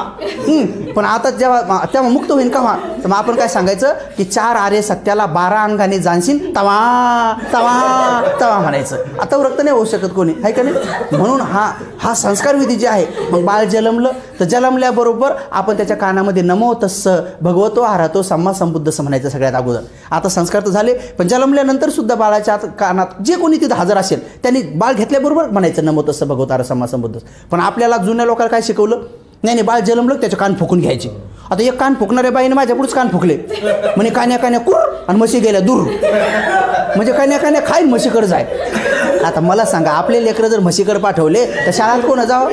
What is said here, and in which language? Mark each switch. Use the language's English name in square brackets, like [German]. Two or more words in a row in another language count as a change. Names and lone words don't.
[Marathi] पण आता तेव्हा मुक्त होईन कवा, तर मग आपण काय सांगायचं की 4 आरे सत्याला 12 अंगाने जाणशील तवा तवा तवा म्हणायचं. आता व्रत नाही होऊ शकत कोणी ऐका नाही. म्हणून हा संस्कार विधी जे आहे, मग बाळ जन्मलं तर जन्मल्याबरोबर आपण त्याच्या कानामध्ये [Pali] नमो तस्स भगवतो आरातो सम्मा संबुद्धस [Marathi] म्हणायचं सगळ्यात अगोदर. आता संस्कार तर झाले, पण जन्मल्यानंतर सुद्धा बाळाच्या कानात जे कोणी तिथं हजर असेल त्यांनी बाळ घेतल्याबरोबर म्हणायचं [Pali] नमो तस्स भगवतो आरा सम्मा संबुद्धस. [Marathi] पण आपल्याला जुन्या लोकांना काय शिकवलं, नाही बाळ जन्मलं त्याचे कान फुकून घ्यायचे. आता एक कान फुकणाऱ्या बाईने माझ्या पुढेच कान फुकले, म्हणजे कान्या कान्या कुर आणि म्हशी गेल्या दूर, म्हणजे कान्या कान्या खाईन म्हशीकडे जाय. आता मला सांगा, आपले लेकरं जर म्हशीकडे पाठवले तर शाळेत कोण जावं.